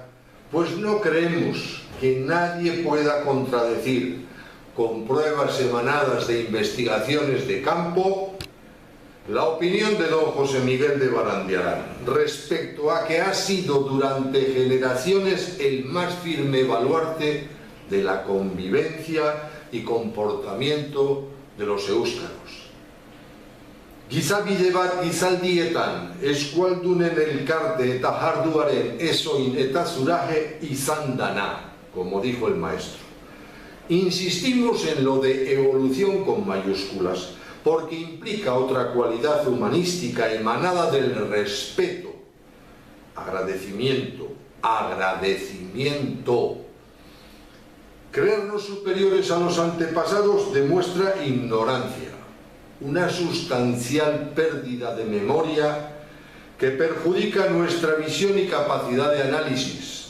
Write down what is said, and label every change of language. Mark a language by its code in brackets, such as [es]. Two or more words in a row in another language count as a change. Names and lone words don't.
[es] pues no creemos que nadie pueda contradecir, con pruebas emanadas de investigaciones de campo, la opinión de don José Miguel de Barandiarán respecto a que ha sido durante generaciones el más firme baluarte de la convivencia y comportamiento de los euskarros. [eu] Gizabide bat gizaldietan eskualdunen elkarte eta jarduaren ezoin eta zuraje izan dana, [es] como dijo el maestro. Insistimos en lo de evolución con mayúsculas, porque implica otra cualidad humanística emanada del respeto, agradecimiento. Creernos superiores a los antepasados demuestra ignorancia, una sustancial pérdida de memoria que perjudica nuestra visión y capacidad de análisis.